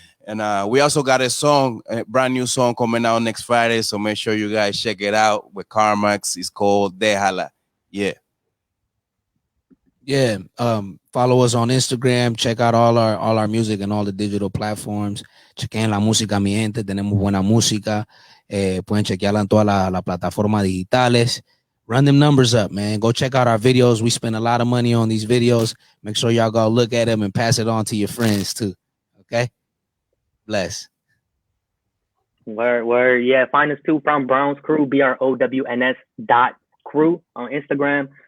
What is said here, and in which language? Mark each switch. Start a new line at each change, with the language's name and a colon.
English: And we also got a brand new song coming out next Friday. So make sure you guys check it out with Carmax. It's called Déjala. Yeah. Yeah. Follow us on Instagram. Check out all our music and all the digital platforms.
Spanish: Chequen la música, mi gente. Tenemos buena música. Pueden chequearla en todas las plataformas digitales.
English: Run them numbers up, man. Go check out our videos. We spend a lot of money on these videos. Make sure y'all go look at them and pass it on to your friends too. Okay? Bless. Where yeah, find us too from Browns Crew, BROWNS.crew on Instagram.